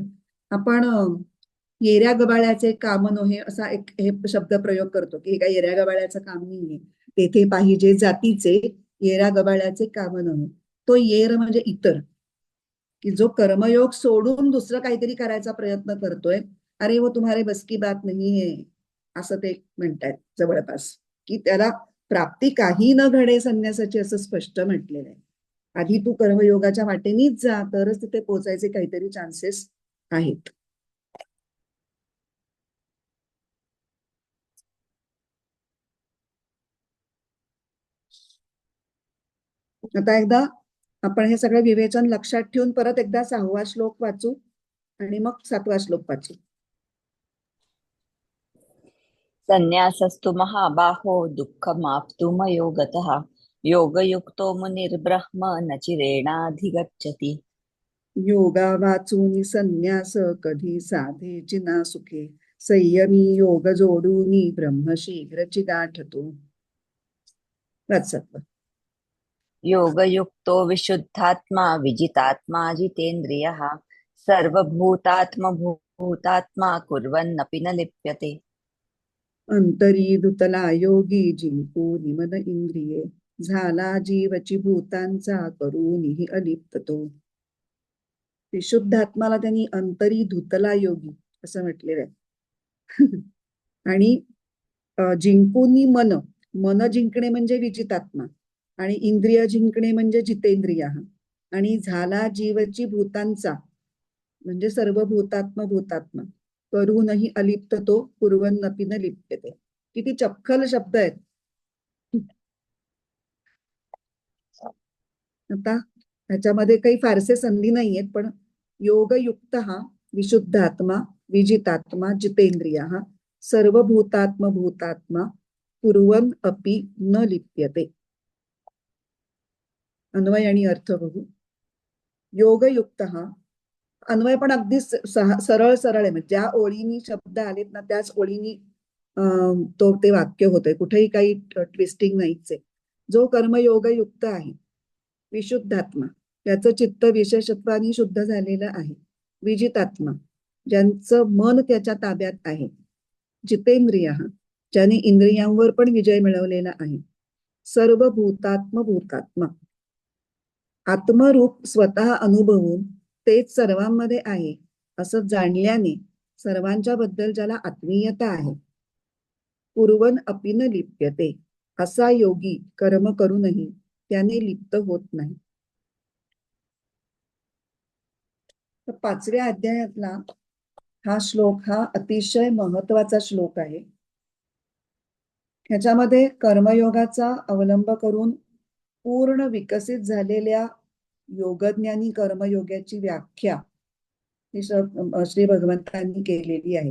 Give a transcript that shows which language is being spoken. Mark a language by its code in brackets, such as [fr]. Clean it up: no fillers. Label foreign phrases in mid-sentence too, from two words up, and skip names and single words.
[mr] आपण येऱ्या गबाळ्याचे काम नोहे असा एक हे शब्द प्रयोग करतो की हे काय येऱ्या गबाळ्याचं काम नाहीये, तेथे पाहिजे जातीचे येऱ्या गबाळ्याचे काम नव्हे. तो येर म्हणजे इतर, की जो कर्मयोग सोडून दुसरं काहीतरी करायचा प्रयत्न करतोय, अरे [hi] वो तुम्हारे बस की बात [mr] नाही आहे, असं ते म्हणतात जवळपास, की त्याला प्राप्ती काही न घडे संन्यासाची असं स्पष्ट म्हटलेलं आहे. आधी तू कर्मयोगाच्या वाटेनीच जा, तरच तिथे पोचायचे काहीतरी चान्सेस आहेत. आता एकदा आपण हे सगळं विवेचन लक्षात ठेवून परत एकदा 6वा श्लोक वाचू आणि मग 7वा श्लोक वाचू. [sa] संन्यासस्तु महाबाहो दुःखमाप्तुमयो गतः योगयुक्तो मुनिर्ब्रह्म न चिरेणाधिगच्छति. [mr] योगा वाचून संन्यास कधी साधेची ना सुखे, संयमी योग जोडूनी ब्रह्म शीघ्रची गाठतो. वाचत [sa] योगयुक्तो विशुद्धात्मा विजितात्मा जितेन्द्रियः सर्वभूतात्मभूतात्मा कुर्वन्नपि न लिप्यते. [mr] अंतरी दुतला योगी जिंकून मन इंद्रिये, झाला जीवची भूतांचा करूनही अलिप्त तो. विशुद्धात्माला त्यांनी अंतरी धुतला योगी असं म्हटलेलं आहे. आणि जिंकूनी मन, मन जिंकणे म्हणजे विजितात्मा, आणि इंद्रिय जिंकणे म्हणजे जितेंद्रिय, आणि झाला जीवची भूतांचा म्हणजे [sa] सर्व भूतात्म भूतात्मा, [mr] करूनही अलिप्त तो [sa] कुर्वन्नपि न लिप्यते. [mr] किती चपखल शब्द आहेत. आता ह्याच्यामध्ये काही फारसे संधी नाहीयेत, पण योगयुक्त हा विशुद्धात्मा विजितात्मा जितेंद्रिय हा सर्वभूतात्म भूतात्मा [sa] कुर्वन् अपि न लिप्यते. [mr] अन्वय आणि अर्थ बघू. योगयुक्त हा अन्वय पण अगदी सरळ सरळ आहे, म्हणजे ज्या ओळीनी शब्द आलेत ना त्याच ओळीनी ते वाक्य होतंय, कुठेही काही ट्विस्टिंग नाहीच आहे. जो कर्मयोगयुक्त आहे विशुद्धात्मा, त्याचं चित्त विशेषत्वानी शुद्ध झालेलं आहे. विजितात्मा, ज्यांचं मन त्याच्या ताब्यात आहे. जितेंद्रिय, ज्याने इंद्रियांवर पण विजय मिळवलेला आहे. [sa] सर्व भूतात्म भूतात्मा, [mr] आत्मरूप स्वतः अनुभवून तेच सर्वांमध्ये आहे असं जाणल्याने सर्वांच्या बद्दल ज्याला आत्मीयता आहे. [sa] कुर्वन् अपि न लिप्यते, [mr] असा योगी कर्म करूनही त्याने लिप्त होत नाही. तर 5व्या अध्यायातला हा श्लोक हा अतिशय महत्वाचा श्लोक आहे. ह्याच्यामध्ये कर्मयोगाचा अवलंब करून पूर्ण विकसित झालेल्या योगज्ञानी कर्मयोगाची व्याख्या श्री भगवंतांनी केलेली आहे.